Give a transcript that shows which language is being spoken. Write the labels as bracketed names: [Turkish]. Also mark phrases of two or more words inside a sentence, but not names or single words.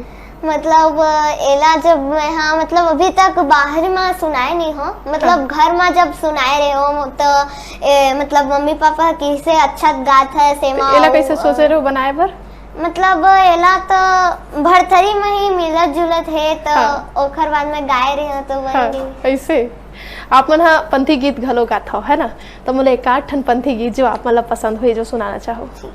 [Chhattisgarhi] मतलब एला जब मैं हाँ मतलब अभी तक बाहर में सुनाए नहीं हो, मतलब घर में जब सुनाए रहे हो तो मतलब मम्मी पापा किसे अच्छा गात है सेमा एला कैसे सोचे रहे हो बनाए बर? मतलब एला तो भरथरी में ही मिलत जुलत है तो ओखर बाद में गाए रहे हो तो बन गई। ऐसे आप मन पंथी गीत घलो गात हो है ना, तो मोला एक आठ ठन पंथी गीत जो आप मन पसंद हुई जो सुनाना चाहो।